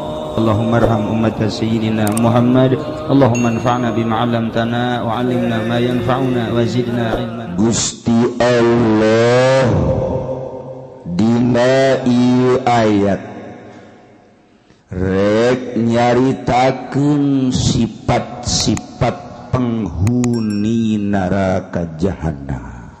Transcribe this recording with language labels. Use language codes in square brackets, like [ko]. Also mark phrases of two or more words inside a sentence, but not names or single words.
[ar] اللهم ارحم أمة سيدنا محمد اللهم انفعنا بما علمتنا وعلمنا ما ينفعنا وزدنا علما. [su] Gusti Allah dina ieu ayat rek nyaritakeun sifat-sifat penghuni neraka jahanam.